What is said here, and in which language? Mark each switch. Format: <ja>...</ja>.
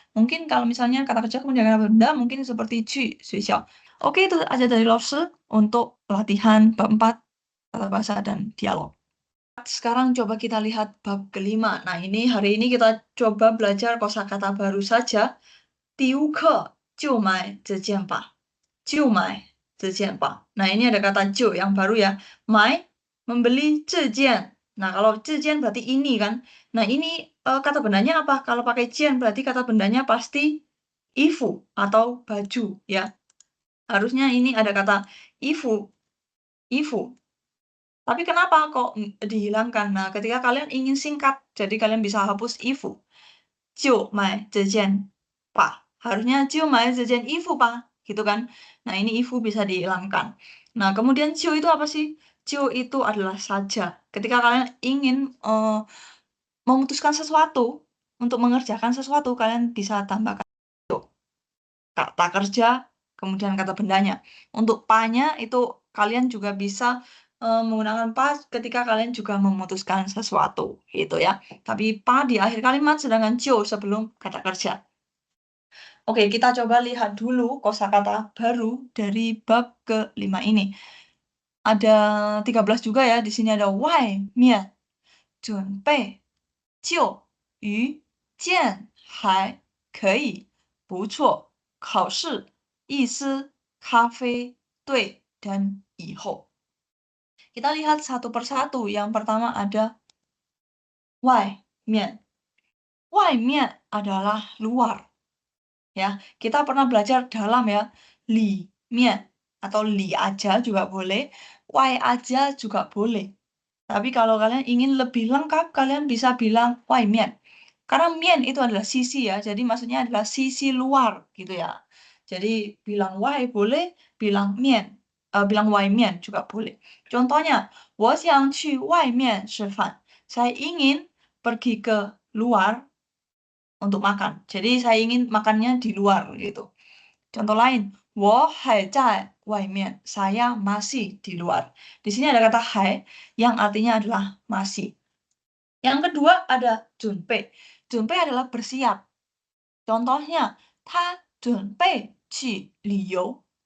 <id>Mungkin kalau misalnya kata kerja kemudian kata benda mungkin seperti</id> <zh>去学校.</zh> <id>Oke, itu aja dari Lose untuk latihan bab 4 tata bahasa dan dialog. Sekarang coba kita lihat bab kelima. Nah, ini hari ini kita coba belajar kosakata baru saja.</id> <zh>第5课就买这件吧，就买这件吧.</zh> <id>Nah, ini ada kata 就 yang baru ya. 买 membeli 这件. Nah, kalau 这件 berarti ini kan. Nah, ini kata bendanya apa? Kalau pakai 件 berarti kata bendanya pasti 衣服 atau baju ya. Harusnya ini ada kata 衣服. Tapi kenapa kok dihilangkan? Nah, ketika kalian ingin singkat, jadi kalian bisa hapus</id> <zh>衣服，就买这件吧.</zh> <id>Harusnya</id> <zh>就买这件衣服吧,</zh> <id>gitu kan? Nah, ini 衣服 bisa dihilangkan. Nah, kemudian 就 itu apa sih? 就 itu adalah saja. Ketika kalian ingin memutuskan sesuatu, untuk mengerjakan sesuatu, kalian bisa tambahkan 就. Kata kerja, kemudian kata bendanya. Untuk pa-nya itu kalian juga bisa menggunakan pa ketika kalian juga memutuskan sesuatu, gitu ya. Tapi pa di akhir kalimat, sedangkan 就 sebelum kata kerja. Oke, kita coba lihat dulu kosakata baru dari bab ke-5 ini. Ada 13 juga ya, di sini ada</id> <zh>外面准备就鱼见还可以不错考试意思咖啡对</zh> <id>dan 以后. Kita lihat satu persatu. Yang pertama ada 外面. 外面 adalah luar. Ya, kita pernah belajar dalam ya. 里面 atau li aja juga boleh. Wai aja juga boleh. Tapi kalau kalian ingin lebih lengkap, kalian bisa bilang 外面. Karena mien itu adalah sisi ya, jadi maksudnya adalah sisi luar gitu ya. Jadi bilang wai boleh, bilang mien, bilang 外面 juga boleh. Contohnya,</id> <zh>我想去外面吃饭.</zh> <id>Saya ingin pergi ke luar untuk makan. Jadi saya ingin makannya di luar gitu. Contoh lain,</id> <zh>我还在外面.</zh> <id>Saya masih di luar. Di sini ada kata 还 yang artinya adalah masih. Yang kedua ada 准备. 准备 adalah bersiap. Contohnya,</id> <zh>他准备去旅游.</zh>